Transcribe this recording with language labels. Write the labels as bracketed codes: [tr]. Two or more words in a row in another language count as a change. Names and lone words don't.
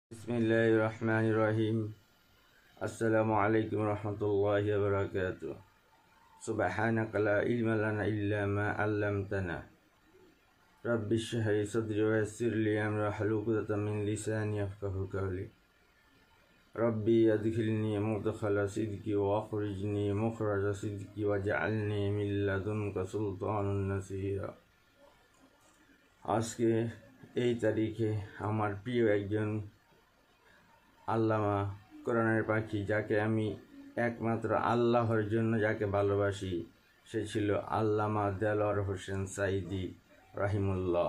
[ar] بسم الله الرحمن الرحيم السلام عليكم رحمة الله وبركاته. سبحانك لا علم لنا إلا ما علمتنا. رب اشرح لي صدري ويسر لي أمري واحلل عقدة من لساني يفقهوا قولي. رب أدخلني مدخل صدق وأخرجني مخرج صدق واجعلني من لدنك سلطانا نصيرا. [bn] আজকে এই তারিখে আমার প্রিয় একজন আল্লামা কোরআনের পাখি, যাকে আমি একমাত্র আল্লাহর জন্য যাকে ভালোবাসি, সে ছিল আল্লামা দেলোয়ার হোসেন সাঈদী রাহিমাহুল্লাহ।